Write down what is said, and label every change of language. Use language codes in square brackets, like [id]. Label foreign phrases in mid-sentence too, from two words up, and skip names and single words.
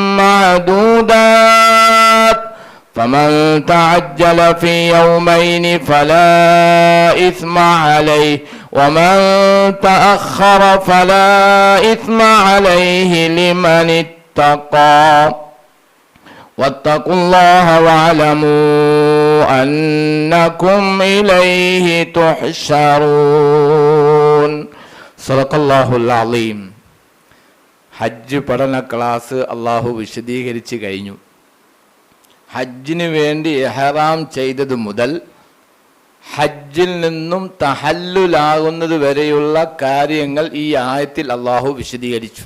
[ar] معدودات فمن تعجل في يومين فلا إثم عليه ومن تأخر فلا إثم عليه لمن اتقى واتقوا الله واعلموا أنكم إليه تحشرون صدق الله العظيم. [ml] ഹജ്ജ് പഠന ക്ലാസ് അള്ളാഹു വിശദീകരിച്ച് കഴിഞ്ഞു. ഹജ്ജിന് വേണ്ടി ഇഹ്റാം ചെയ്തത് മുതൽ ഹജ്ജിൽ നിന്നും തഹല്ലുലാകുന്നത് വരെയുള്ള കാര്യങ്ങൾ ഈ ആയത്തിൽ അള്ളാഹു വിശദീകരിച്ചു.